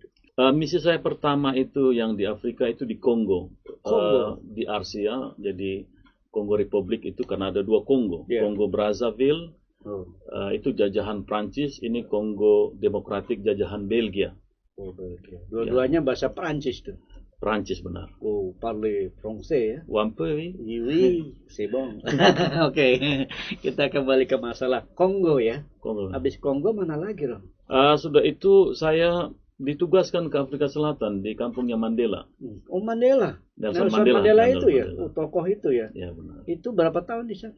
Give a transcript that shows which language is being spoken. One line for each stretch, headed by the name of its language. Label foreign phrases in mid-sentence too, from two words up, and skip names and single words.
Indonesian: Misi saya pertama itu yang di Afrika itu di Kongo. Kongo? Di Arsia, jadi Kongo Republik itu karena ada 2 Kongo. Yeah. Kongo Brazzaville, itu jajahan Prancis, ini Kongo Demokratik jajahan Belgia. Oh, Belgia. Dua-duanya bahasa Prancis tuh. Prancis benar.
French: Oh, parle français ya. Un peu, oui. Oui, c'est bon.
Indonesian: Oke, kita kembali ke masalah Kongo ya. Kongo. Habis Kongo mana lagi, Rom? Sudah itu saya ditugaskan ke Afrika Selatan di kampungnya Mandela. Oh, Mandela. Nelson Nelson Mandela. Mandela Nelson itu ya, Mandela. tokoh itu ya. Ya benar. Itu berapa tahun di sana?